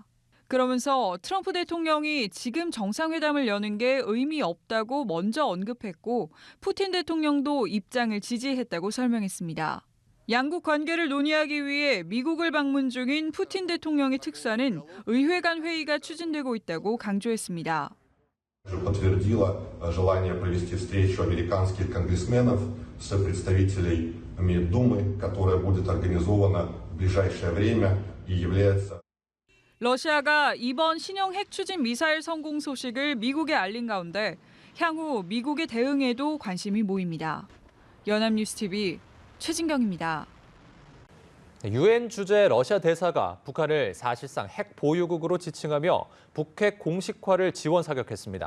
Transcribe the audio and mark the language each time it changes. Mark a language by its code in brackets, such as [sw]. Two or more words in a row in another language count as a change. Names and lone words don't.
[ko] 그러면서 트럼프 대통령이 지금 정상회담을 여는 게 의미 없다고 먼저 언급했고 푸틴 대통령도 입장을 지지했다고 설명했습니다. 양국 관계를 논의하기 위해 미국을 방문 중인 푸틴 대통령의 특사는 의회 간 회의가 추진되고 있다고 강조했습니다. [ru] Подтвердила желание провести встречу американских конгрессменов с представителями Думы, которая будет организована в ближайшее время и является. [ko] 러시아가 이번 신형 핵 추진 미사일 성공 소식을 미국에 알린 가운데 향후 미국의 대응에도 관심이 모입니다. 연합뉴스TV 최진경입니다. 유엔 주재 러시아 대사가 북한을 사실상 핵 보유국으로 지칭하며 북핵 공식화를 지원 사격했습니다.